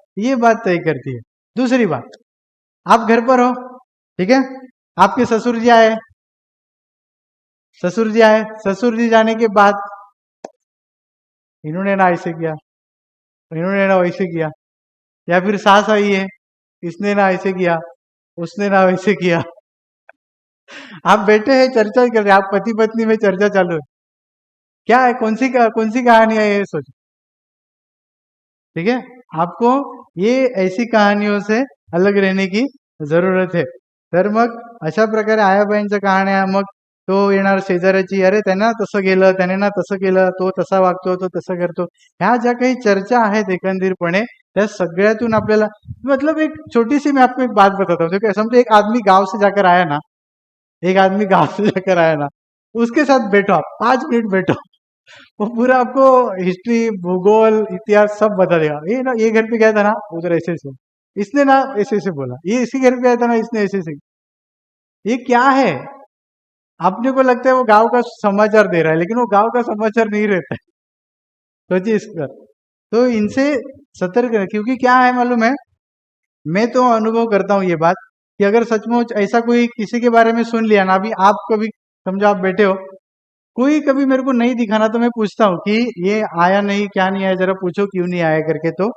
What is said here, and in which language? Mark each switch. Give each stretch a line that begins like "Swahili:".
Hindi: ये बात तय करती है। दूसरी बात, आप घर पर हो, ठीक है, आपके ससुर जी आए, ससुर जी आए, ससुर जी जाने के बाद इन्होंने ना ऐसे किया, इन्होंने ना वैसे किया, या फिर सास आई है, इसने ना ऐसे किया, उसने ना वैसे किया। आप बैठे हैं, चर्चा कर रहे हैं, आप पति पत्नी में चर्चा चालू है, क्या है, कौन सी कहानी है, ये सोचो, ठीक है। आपको ये ऐसी कहानियों से अलग रहने की जरूरत आहे.
Marathi: तर मग अशा प्रकारे आयाबाईंच्या कहाण्या, मग तो येणार शेजाऱ्याची, अरे त्याने ना तसं केलं, त्याने ना तसं केलं, तो तसा वागतो, तो तसं करतो, ह्या ज्या काही चर्चा आहेत एकंदरीतपणे, त्या सगळ्यातून आपल्याला,
Hindi: मतलब एक छोटी सी मैं आपको एक बात बताता हूँ, क्योंकि समझो एक आदमी गांव से जाकर आया ना, एक आदमी गांव से जाकर आया ना, उसके साथ बैठो आप 5 मिनट बैठो, वो पूरा आपको हिस्ट्री, भूगोल, इतिहास सब बता देगा। ये ना, ये घर पे गया था ना, उधर ऐसे ऐसे, इसने ना ऐसे ऐसे बोला, ये इसी घर पे आया था ना, इसने ऐसे ऐसे, ये क्या है? अपने को लगता है वो गांव का समाचार दे रहा है, लेकिन वो गांव का समाचार नहीं रहता है। सोचिए इस पर। तो इनसे सतर्क रहे, क्योंकि क्या है मालूम है, मैं तो अनुभव करता हूँ ये बात, कि अगर सचमुच ऐसा कोई किसी के बारे में सुन लिया ना, अभी आप कभी समझो आप बैठे हो, कोई कभी मेरे को नहीं दिखा ना, तो मैं पूछता हूँ कि ये आया नहीं, क्या नहीं आया, जरा पूछो क्यों नहीं आया करके।